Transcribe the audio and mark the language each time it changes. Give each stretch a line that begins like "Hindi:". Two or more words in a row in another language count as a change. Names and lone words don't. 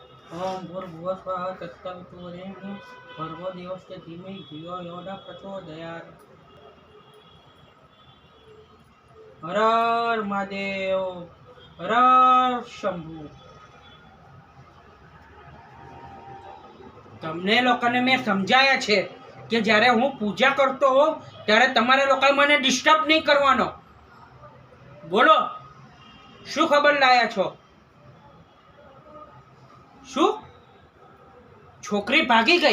Sanskrit: ओम भूर्भुवः स्वः तत्सवितुर्वरेण्यं भर्गो देवस्य धीमहि धियो यो न प्रचोदयात्। हर हर महादेव, हर हर शंभु।
Gujarati: તમને લોકોને મેં સમજાયા છે કે જ્યારે હું પૂજા કરતો હોઉં ત્યારે તમારે લોકોએ મને ડિસ્ટર્બ નહીં કરવાનો. બોલો શું ખબર લાયા છો? શું છોકરી ભાગી ગઈ?